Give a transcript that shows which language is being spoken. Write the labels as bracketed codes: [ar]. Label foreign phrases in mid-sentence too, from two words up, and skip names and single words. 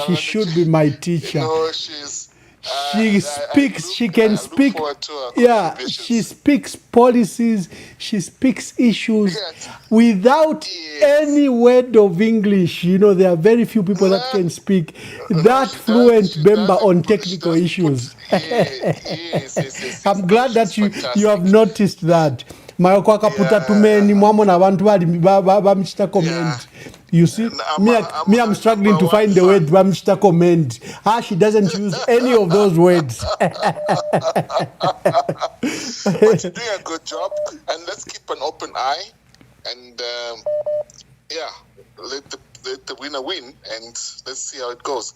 [en] She should be my teacher. She speaks, she can speak, yeah, she speaks policies, she speaks issues without any word of English. You know, there are very few people that can speak that fluent Bemba on technical issues. I'm glad that you have noticed that. [bem] Mayokwaka puta tumeni mwamo na bantu bamchita comment. [en] You see, me I'm struggling to find the word [bem] bamchita comment. [en] She doesn't use any of those words. But you're doing a good job, and let's keep an open eye, and let the winner win, and let's see how it goes.